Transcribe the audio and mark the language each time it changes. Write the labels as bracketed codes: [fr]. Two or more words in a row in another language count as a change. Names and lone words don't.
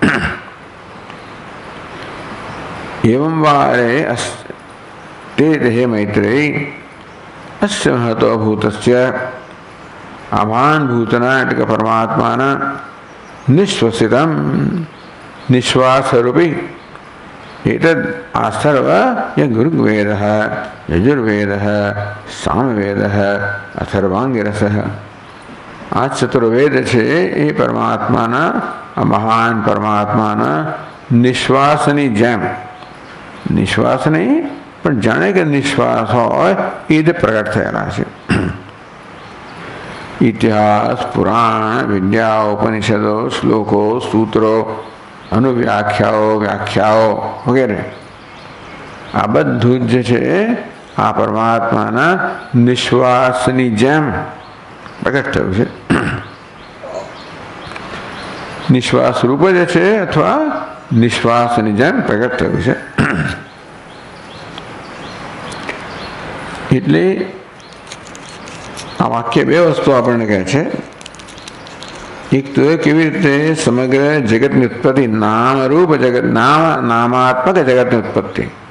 [sa] एवं वारे ते हे मैत्रेय अस्य महतो भूतस्य [gu] આ મહાન ભૂતના એટલે કે પરમાત્માના નિશ્વસિતમ નિશ્વાસરૂપી [sa] एतद् आस्थर्व ऋग्वेदः यजुर्वेदः सामवेदः अथर्वाङ्गिरसः [gu] आ चतुर्वेद છે એ પરમાત્માના આ મહાન પરમાત્માના નિશ્વાસની જેમ નિશ્વાસ નહીં પણ જાણે કે નિશ્વાસ હોય એ રીતે પ્રગટ થયેલા છે. ઇતિહાસ પુરાણ વિદ્યા ઉપનિષદો શ્લોકો સૂત્રો અનુવ્યાખ્યાઓ વ્યાખ્યાઓ વગેરે આ બધું જ છે આ પરમાત્માના નિશ્વાસની જેમ પ્રકટ થયું છે. નિશ્વાસ રૂપ જ છે અથવા નિશ્વાસની જેમ પ્રકટ થયું છે. એટલે આ વાક્ય બે વસ્તુ આપણને કહે છે. એક તો કેવી રીતે સમગ્ર જગતની ઉત્પત્તિ નામરૂપ જગત, નામાત્મક જગતની ઉત્પત્તિ.